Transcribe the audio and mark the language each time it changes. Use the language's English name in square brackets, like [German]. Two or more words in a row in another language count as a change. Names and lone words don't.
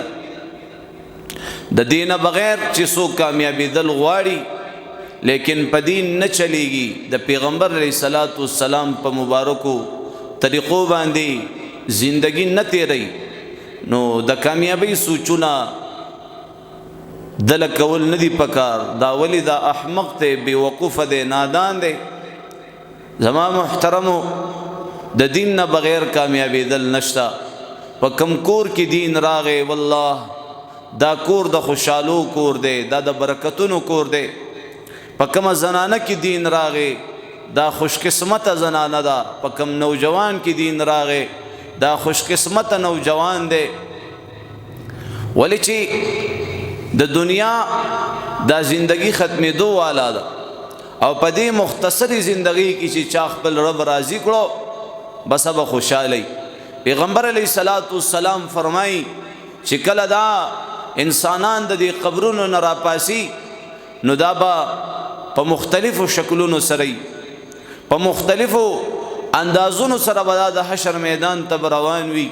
[Pashto] د دینه بغیر چې څوک کامیابی دل غواړي لیکن په دین نه چلیږي، د پیغمبر [Arabic] علیه الصلاۃ والسلام [Pashto] په مبارکو طریقو باندې زندگی نه تیری، نو د کامیابی سوچونه دل کول ندی پکار. دا ولی دا احمق ته بے وقوف دے، نادان دے. زما محترمو، د دین نه بغیر کامیابی دل نشتا. په کم کور کې دین راغې، والله دا کور د خوشحالو کور دے، دا د برکتونو کور دے. په کم زنانه کې دین راغې، دا خوش قسمت زنانه دا. په کم نوجوان کې دین راغې، دا خوش قسمت نوجوان دے. ولی چې د دنیا دا زندگی ختمې دو والا ده، او په دې مختصری زندگی کې چې چا خپل رب راضي کړو بس به خوشاله. پیغمبر [Arabic] علیه الصلاۃ والسلام [Pashto] فرمایي چې کله دا انسانان د دې قبرونو نه راپاسي، نو دا به په مختلفو شکلونو سره، په مختلفو اندازونو سره به د حشر میدان ته روان وي.